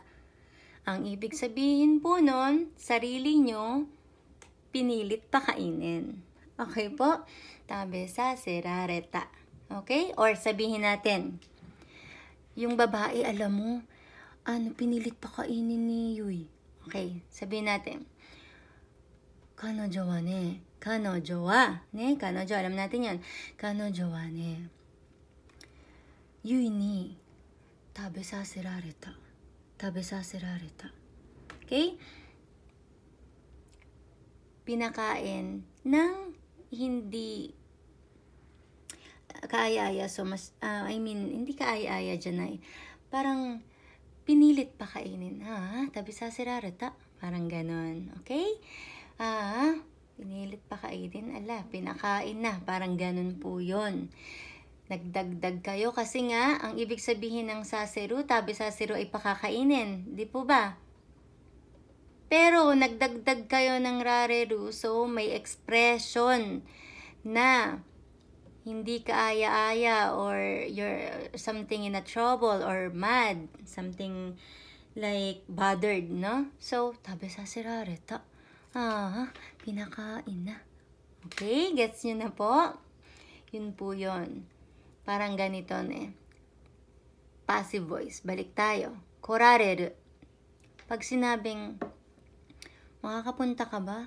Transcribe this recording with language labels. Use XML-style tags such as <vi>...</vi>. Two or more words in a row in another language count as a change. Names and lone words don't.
<tl>Ang ibig sabihin po nun, sarili nyo, pinilit pakainin. Okay po?</tl> <ja>食べさせられた.</ja> <tl>Okay? Or sabihin natin, yung babae, alam mo, pinilit pakainin ni Yui. Okay? Sabihin natin,</tl> <ja>彼女はね、彼女は、彼女,</ja> <tl>alam natin yan.</tl> <ja>彼女はね、ユイに、食べさせられた. 食べさせられた.</ja> <tl>Okay? Pinakain ng hindi kaaya-aya. So, hindi kaaya-aya dyan parang pinilit pakainin.</tl> <ja>食べさせられた.</ja> <tl>Parang ganon. Okay? Pinilit pakainin. Pinakain na. Parang ganon po yun. Nagdagdag kayo kasi nga, ang ibig sabihin ng saseru,</tl> <ja>食べさせる</ja> <tl>ay pakakainin. Di po ba? Pero, nagdagdag kayo ng rareru, so may expression na hindi kaaya-aya or</tl> <en>you're something in a trouble or mad, something like bothered,</en> <tl>no? So,</tl> <ja>食べさせられた.</ja> <tl>Pinakain na. Okay, gets nyo na po? Yun po yun. Parang ganito eh.</tl> <en>Passive voice.</en> <tl>Balik tayo.</tl> <ja>来られる.</ja> <tl>Pag sinabing, makakapunta ka ba?</tl>